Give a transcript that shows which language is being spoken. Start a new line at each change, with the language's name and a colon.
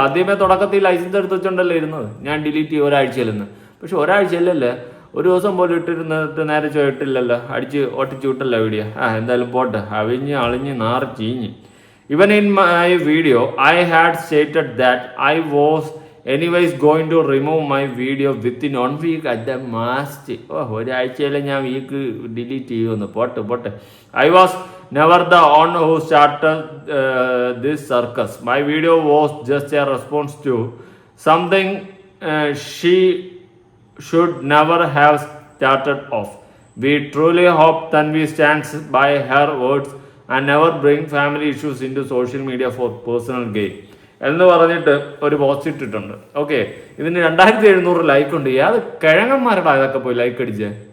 Malayalam: ആദ്യമേ തുടക്കത്തിൽ ലൈസൻസ് എടുത്ത് വെച്ചോണ്ടല്ലേ ഇരുന്നത് ഞാൻ ഡിലീറ്റ് ചെയ്യും ഒരാഴ്ചയിലെന്ന്. പക്ഷെ ഒരാഴ്ചയല്ലല്ലേ, ഒരു ദിവസം പോലും ഇട്ടിരുന്നിട്ട് നേരെ ചോയിട്ടില്ലല്ലോ, അടിച്ച് ഒട്ടിച്ച് വിട്ടല്ലോ വീഡിയോ. എന്തായാലും പോട്ടെ, അവിഞ്ഞ് അളിഞ്ഞ് നാറി ചീഞ്ഞ്.
English: Even in my video, I had stated that I was anyways going to remove my video within 1 week at the most.
Malayalam: ഒരാഴ്ചയിലെ ഞാൻ വീക്ക് ഡിലീറ്റ് ചെയ്യുമെന്ന്. പോട്ടെ.
English: I was never the one who started this circus. My video was just a response to something she should never have started off. We truly hope Tanvi stands by her words and never bring family issues into social media for personal gain
Malayalam: എന്ന് പറഞ്ഞിട്ട് ഒരു post ഇട്ടിട്ടുണ്ട്. Okay, ഇതിന് 2700 like ഉണ്ട്. അത് കിഴങ്ങന്മാരുടെ ഇതൊക്കെ പോയി like അടിച്ചേ.